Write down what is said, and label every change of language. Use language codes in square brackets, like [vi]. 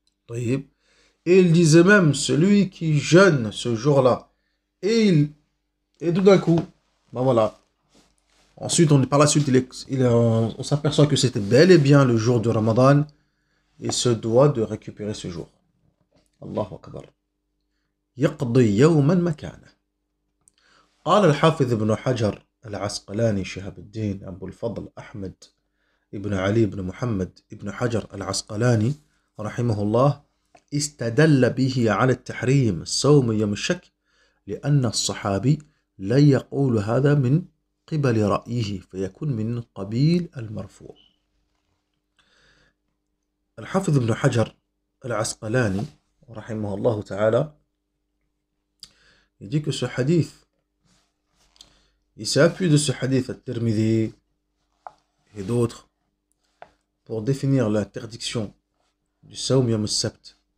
[fr] Et il disait même, celui qui jeûne ce jour-là, et tout d'un coup, ben voilà. Ensuite, par la suite, on s'aperçoit que c'était bel et bien le jour de Ramadan, et se doit de récupérer ce jour. [ar] Allahu Akbar. يقضي يوما مكانه. قال الحافظ ابن حجر العسقلاني شهاب الدين أبو الفضل أحمد ابن علي بن محمد ابن حجر العسقلاني رحمه الله استدل به على التحريم الصوم يوم الشك لأن الصحابي لا يقول هذا من قبل رأيه فيكون من قبيل المرفوع. [fr] الحافظ ابن حجر العسقلاني [ar] رحمه الله تعالى [fr] il dit que ce hadith, il s'appuie de ce hadith al-Tirmidhi et d'autres pour définir l'interdiction du [ar] Sawm Yawm al-Sabt.